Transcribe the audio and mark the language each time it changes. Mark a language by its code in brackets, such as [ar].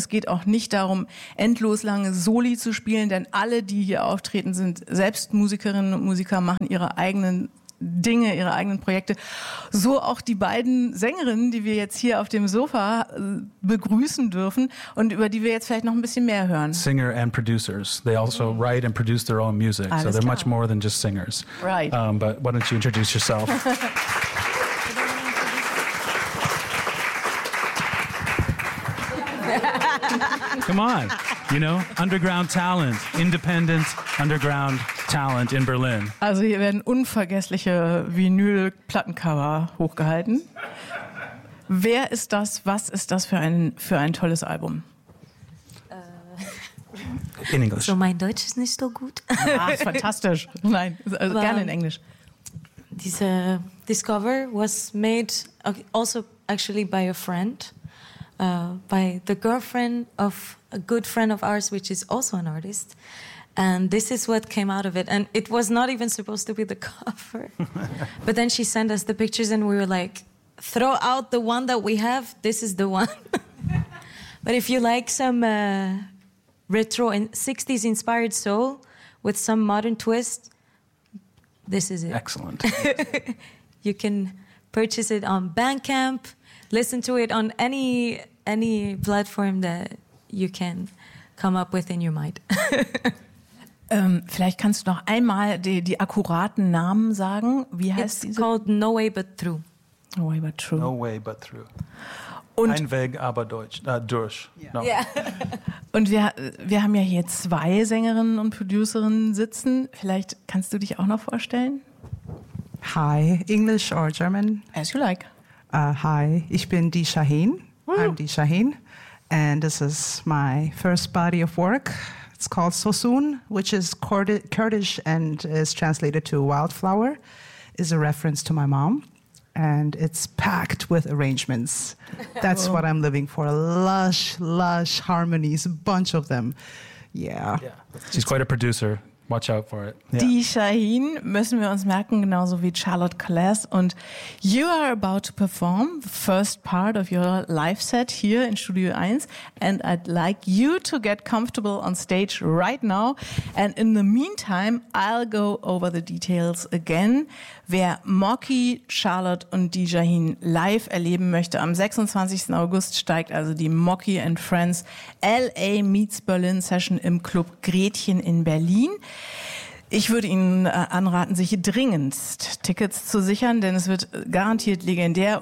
[de] Es geht auch nicht darum, endlos lange Soli zu spielen. Denn alle, die hier auftreten, sind selbst Musikerinnen und Musiker, machen ihre eigenen Dinge, ihre eigenen Projekte. So auch die beiden Sängerinnen, die wir jetzt hier auf dem Sofa begrüßen dürfen und über die wir jetzt vielleicht noch ein bisschen mehr hören. [en] Singer and producers. They also write and produce their own music. [de] Alles [en] so they're [de] klar. [en] Much more than just singers. Right. But why don't you introduce yourself? Come on, you know, underground talent, independent underground talent in Berlin. [de] Also hier werden unvergessliche Vinyl-Plattencover hochgehalten. Wer ist das? Was ist das für ein tolles Album? [en] In English. [de] So mein Deutsch ist nicht so gut. Ah, ist fantastisch. Nein, also gerne in Englisch. Diese [en] Discover was made also actually by a friend. By the girlfriend of a good friend of ours, which is also an artist. And this is what came out of it. And it was not even supposed to be the cover. But then she sent us the pictures and we were like, throw out the one that we have. This is the one. But if you like some retro and 60s inspired soul with some modern twist, this is it. Excellent. You can purchase it on Bandcamp. Listen to it on any platform that you can come up with in your mind. [de] Vielleicht kannst du noch einmal die akkuraten Namen sagen. Wie heißt [en] It's called No Way But Through. No Way But Through. No Way But Through. [de] Und ein Weg, aber Deutsch. Durch. [en] Yeah. No. Yeah. [de] Und wir haben ja hier zwei Sängerinnen und Producerinnen sitzen. Vielleicht kannst du dich auch noch vorstellen. [en] Hi, English or German? As you like. [de] Hi, ich bin die Shaheen. [en] I'm [de] die Shaheen. [en] And this is my first body of work. It's called Sosun, which is Kurdish and is translated to wildflower. It's a reference to my mom. And it's packed with arrangements. That's what I'm living for. Lush, lush harmonies, a bunch of them. Yeah. She's quite a producer. Watch out for it. Yeah. [de] Die Shaheen müssen wir uns merken, genauso wie Charlotte Kallas. Und [en] you are about to perform the first part of your live set here in Studio 1. And I'd like you to get comfortable on stage right now. And in the meantime, I'll go over the details again. [de] Wer Mocky, Charlotte und die Shaheen live erleben möchte, am 26. August steigt also die Mocky and Friends LA Meets Berlin Session im Club Gretchen in Berlin. Ich würde Ihnen anraten, sich dringendst Tickets zu sichern, denn es wird garantiert legendär.